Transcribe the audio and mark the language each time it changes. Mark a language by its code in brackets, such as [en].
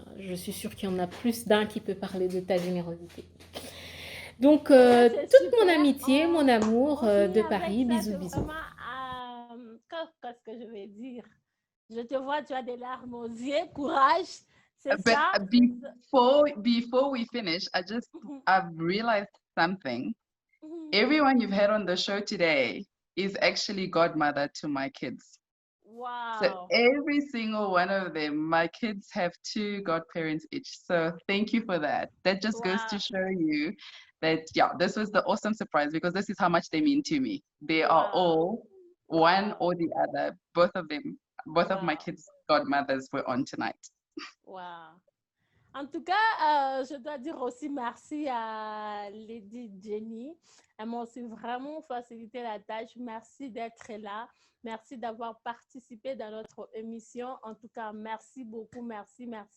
[fr] Je suis sûre qu'il y en a plus d'un qui peut parler de ta générosité. Donc, toute mon amitié, mon amour de Paris, bisous, bisous. Qu'est-ce que je vais dire? Je te vois, tu as des larmes aux yeux, courage, c'est ça? [en] Before we finish, I've realized something. Everyone you've had on the show today is actually godmother to my kids. Wow. So every single one of them, my kids have 2 godparents each. So thank you for that. That just goes to show you that, yeah, this was the awesome surprise because this is how much they mean to me. They are all one or the other. Both of my kids' godmothers were on tonight. Wow. [fr] En tout cas, je dois dire aussi merci à Lady Jenny. Elles m'ont aussi vraiment facilité la tâche. Merci d'être là. Merci d'avoir participé dans notre émission. En tout cas, merci beaucoup. Merci.